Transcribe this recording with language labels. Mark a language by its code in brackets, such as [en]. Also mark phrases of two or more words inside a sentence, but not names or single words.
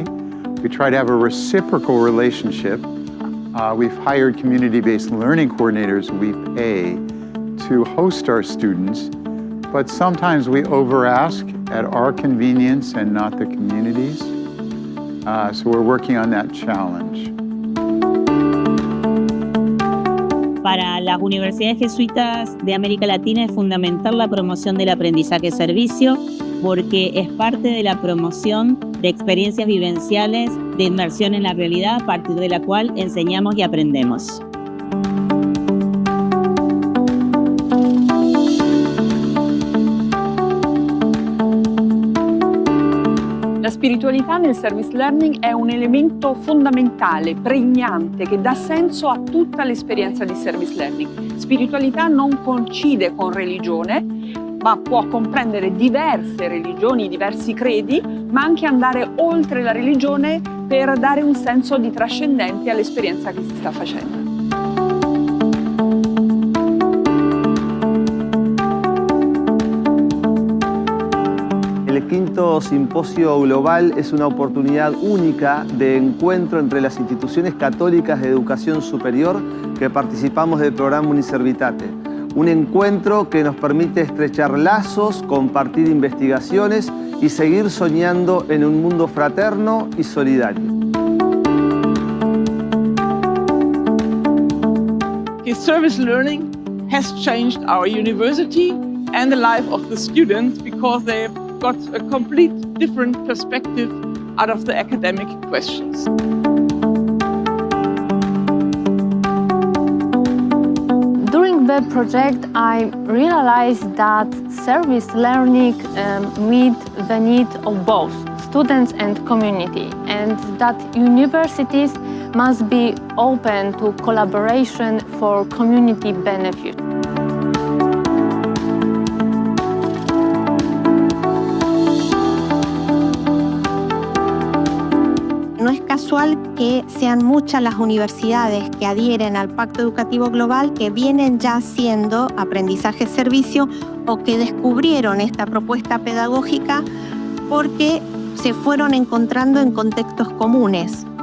[en] We try to have a reciprocal relationship. We've hired community-based learning coordinators we pay to host our students, but sometimes we over-ask at our convenience and not the community's. So we're working on that challenge. [es] Para las universidades jesuitas de América Latina es fundamental la promoción del aprendizaje-servicio porque es parte de la promoción de experiencias vivenciales de inmersión en la realidad a partir de la cual enseñamos y aprendemos. [it] La spiritualità nel [en] service learning [it] è un elemento fondamentale, pregnante, che dà senso a tutta l'esperienza di [en] service learning. [it] Spiritualità non coincide con religione, ma può comprendere diverse religioni, diversi credi, ma anche andare oltre la religione per dare un senso di trascendente all'esperienza che si sta facendo. [es] El quinto simposio global es una oportunidad única de encuentro entre las instituciones católicas de educación superior que participamos del programa UNISERVITATE. Un encuentro que nos permite estrechar lazos, compartir investigaciones y seguir soñando en un mundo fraterno y solidario. [en] Service learning has changed our university and the life of the students because they've got a complete different perspective out of the academic questions. During the project, I realized that service learning meets the need of both students and community, and that universities must be open to collaboration for community benefit. [es] No es casual que sean muchas las universidades que adhieren al Pacto Educativo Global que vienen ya haciendo aprendizaje-servicio o que descubrieron esta propuesta pedagógica porque se fueron encontrando en contextos comunes.